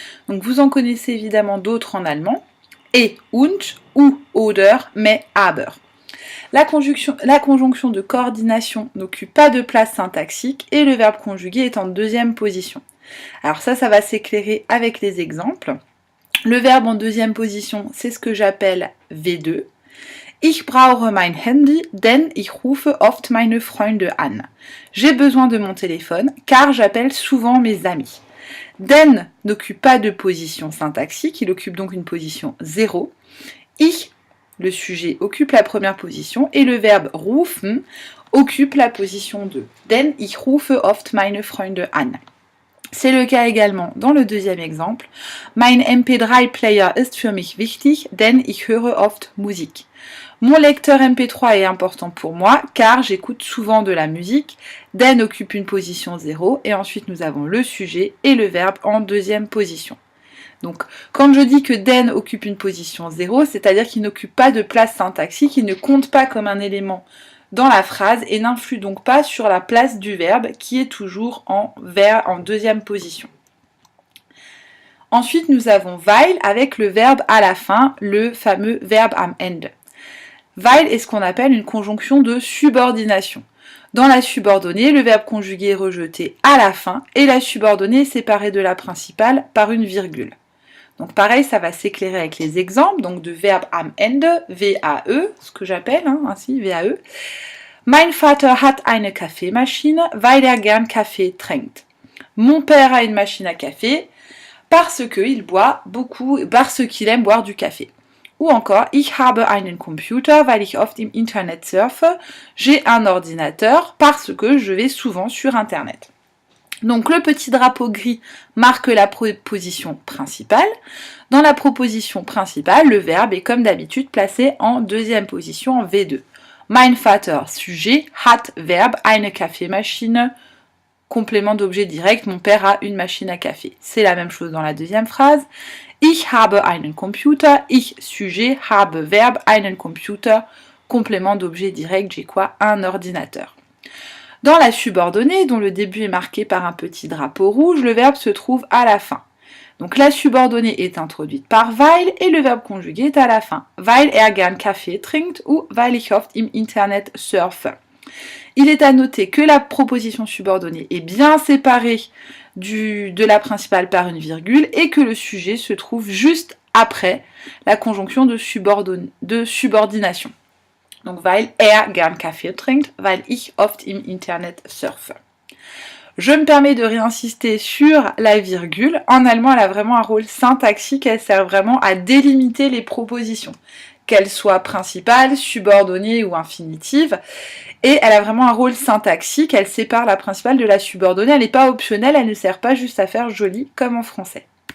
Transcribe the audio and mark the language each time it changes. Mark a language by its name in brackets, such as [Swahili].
[French] Donc vous en connaissez évidemment d'autres en allemand. Et, und, ou, oder, mais, aber. La conjonction de coordination n'occupe pas de place syntaxique et le verbe conjugué est en deuxième position. Alors ça va s'éclairer avec les exemples. Le verbe en deuxième position, c'est ce que j'appelle V2. [German] Ich brauche mein Handy, denn ich rufe oft meine Freunde an. [French] J'ai besoin de mon téléphone, car j'appelle souvent mes amis. Denn n'occupe pas de position syntaxique, il occupe donc une position 0. Ich, le sujet, occupe la première position, et le verbe rufen occupe la position 2. [German] Denn ich rufe oft meine Freunde an. [French] C'est le cas également dans le deuxième exemple. [German] Mein MP3-Player ist für mich wichtig, denn ich höre oft Musik. [French] Mon lecteur MP3 est important pour moi car j'écoute souvent de la musique. Den occupe une position 0 et ensuite nous avons le sujet et le verbe en deuxième position. Donc quand je dis que den occupe une position 0, c'est-à-dire qu'il n'occupe pas de place syntaxique, il ne compte pas comme un élément dans la phrase et n'influe donc pas sur la place du verbe qui est toujours en deuxième position. Ensuite nous avons weil avec le verbe à la fin, le fameux verbe am Ende. Weil est ce qu'on appelle une conjonction de subordination. Dans la subordonnée, le verbe conjugué est rejeté à la fin et la subordonnée est séparée de la principale par une virgule. Donc pareil, ça va s'éclairer avec les exemples donc de verbe am Ende, V-A-E, ce que j'appelle ainsi, V-A-E. [German] Mein Vater hat eine Kaffeemaschine, weil gern Kaffee trinkt. [French] Mon père a une machine à café parce qu'il boit beaucoup, parce qu'il aime boire du café. Ou encore, [German] ich habe einen Computer, weil ich oft im Internet surfe. [French] J'ai un ordinateur parce que je vais souvent sur Internet. Donc le petit drapeau gris marque la proposition principale. Dans la proposition principale, le verbe est comme d'habitude placé en deuxième position en V2. [German] Mein Vater, [French] sujet, hat, verbe, [German] eine Kaffeemaschine, [French] complément d'objet direct, mon père a une machine à café. C'est la même chose dans la deuxième phrase. [German] Ich habe einen Computer, ich, sujet, habe, verbe, einen Computer, [French] complément d'objet direct, j'ai quoi? Un ordinateur. Dans la subordonnée, dont le début est marqué par un petit drapeau rouge, le verbe se trouve à la fin. Donc la subordonnée est introduite par weil et le verbe conjugué est à la fin. [German] Weil gern Kaffee trinkt ou weil ich oft im Internet surfe. [French] Il est à noter que la proposition subordonnée est bien séparée de la principale par une virgule et que le sujet se trouve juste après la conjonction de subordination. [German] Donc, weil gern Kaffee trinkt, weil ich oft im Internet surfe. [French] Je me permets de réinsister sur la virgule. En allemand, elle a vraiment un rôle syntaxique, elle sert vraiment à délimiter les propositions, qu'elles soient principales, subordonnées ou infinitives. Et elle a vraiment un rôle syntaxique, elle sépare la principale de la subordonnée, elle n'est pas optionnelle, elle ne sert pas juste à faire joli comme en français.